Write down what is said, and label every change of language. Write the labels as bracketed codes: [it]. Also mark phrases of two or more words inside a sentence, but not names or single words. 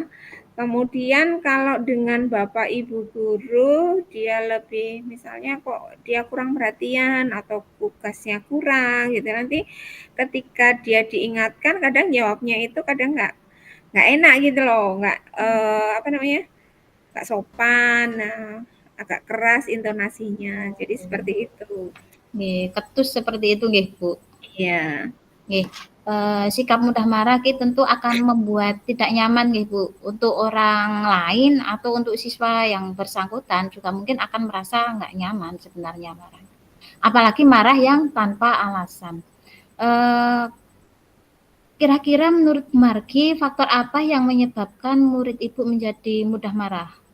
[id] Kemudian kalau dengan bapak ibu guru dia lebih misalnya kok dia kurang perhatian atau tugasnya kurang gitu nanti ketika dia diingatkan kadang jawabnya itu kadang nggak enak gitu loh nggak apa namanya nggak sopan nah, agak keras intonasinya jadi seperti itu. Nggih, ketus seperti itu nggih, Bu. Iya. Nggih, sikap mudah marah ki tentu akan membuat tidak nyaman nggih, Bu, untuk orang lain atau untuk siswa yang bersangkutan juga mungkin akan merasa nggak nyaman sebenarnya marah. Apalagi marah yang tanpa alasan. Eee, Kira-kira menurut Margi faktor apa yang menyebabkan murid Ibu menjadi mudah marah?